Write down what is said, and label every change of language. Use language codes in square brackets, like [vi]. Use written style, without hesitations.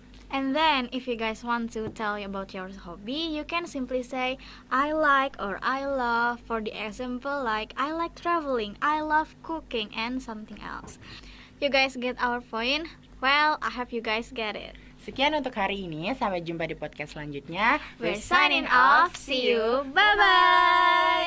[en] And then, if you guys want to tell about your hobby, you can simply say, I like or I love. For the example, like, I like traveling, I love cooking, and something else. You guys get our point? Well, I hope you guys get it. [id] Sekian untuk hari ini, sampai jumpa di podcast selanjutnya. [en] We're signing off, see you, bye-bye!